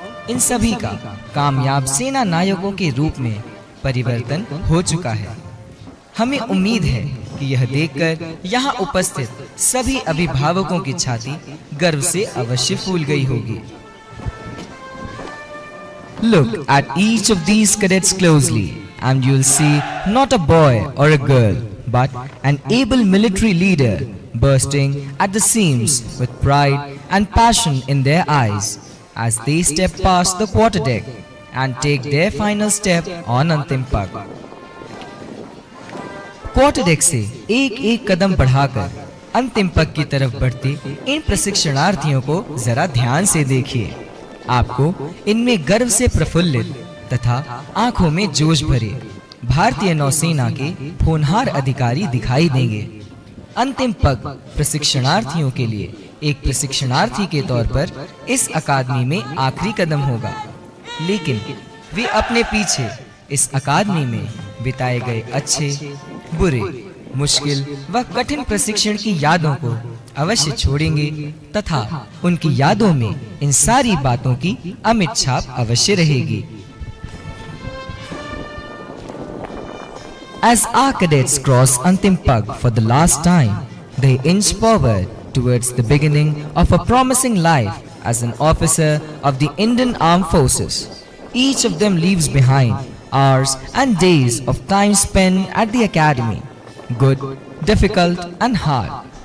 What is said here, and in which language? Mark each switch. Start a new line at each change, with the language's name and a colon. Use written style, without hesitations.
Hindi: इन सभी का कामयाब सेना नायकों के रूप में परिवर्तन हो चुका है. हमें उम्मीद है कि यह देखकर यहाँ उपस्थित सभी अभिभावकों की छाती गर्व से अवश्य फूल गई होगी.
English: Look at each of these cadets closely and you'll see not a boy or a girl but an able military leader bursting at the seams with pride and passion in their eyes as they step past the quarterdeck and take their final step on
Hindi: अंतिम पग। Quarter deck से एक एक कदम बढ़ाकर अंतिम पग की तरफ बढ़ते इन प्रशिक्षणार्थियों को जरा ध्यान से देखिए। आपको इनमें गर्व से प्रफुल्लित तथा आंखों में जोश भरे भारतीय नौसेना के होनहार अधिकारी दिखाई देंगे। अंतिम पग प्रशिक्षणार्थियों के लिए एक प्रशिक्षणार्थी के तौर पर इस अकादमी में आखिरी कदम होगा, लेकिन वे अपने पीछे इस अकादमी में बिताए गए अच्छे, बुरे, मुश्किल व कठिन प्रशिक्षण की यादों को अवश्य छोड़ेंगे तथा उनकी यादों में इन सारी बातों की अमिट छाप अवश्य रहेगी।
English: As our cadets cross Antim Pag for the last time, they inch forward towards the beginning of a promising life as an officer of the Indian Armed Forces. Each of them leaves behind hours and days of time spent at the academy, good, difficult and hard.